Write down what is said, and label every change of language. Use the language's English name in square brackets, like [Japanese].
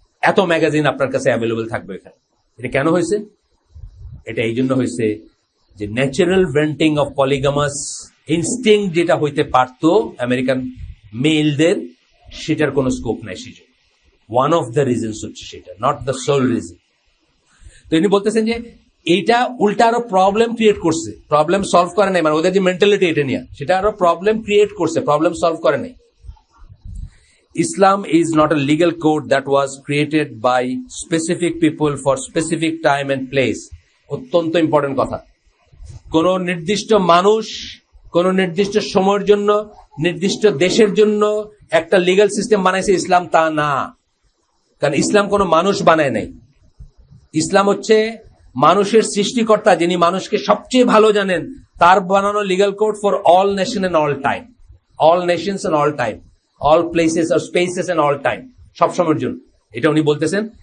[Bangla] এত ম্যাগাজিন আপনার কাছে অ্যাভেলেবল থাকবে এখানে। এটা কেন হয়েছে? এটা এই জন্য হয়েছে যে [English] natural venting of polygamous instinct [Bangla] যেটা হইতে পারতো আমেরিকান মেলদের, সেটার কোনো স্কোপ নাই। সেটা [English] one of the reasons [Bangla] হচ্ছে, সেটা [English] Not the sole reason. [Bangla] তো ইনি বলতেছেন যে এইটা উল্টা আরো প্রবলেম ক্রিয়েট করছে, প্রবলেম সলভ করে নাই। মানে ওদের যে মেন্টালিটি এটা নিয়ে, সেটা আরো প্রবলেম ক্রিয়েট করছে, প্রবলেম সলভ করে নাই। [English] Islam is not a legal code that was created by specific people for specific time and place. [Bangla] অত্যন্ত ইম্পর্টেন্ট কথা। কোন নির্দিষ্ট মানুষ কোন নির্দিষ্ট সময়ের জন্য নির্দিষ্ট দেশের জন্য একটা লিগ্যাল সিস্টেম বানাইছে ইসলাম, তা না। কারণ ইসলাম কোনো মানুষ বানায় নাই। ইসলাম হচ্ছে মানুষের সৃষ্টিকর্তা, যিনি মানুষকে সবচেয়ে ভালো জানেন, তার বানানো [English] legal code for all nation and all time, [Bangla] all Nations and all time, all places আর spaces and all time, সব সময়ের জন্য। এটা উনি বলতেছেন।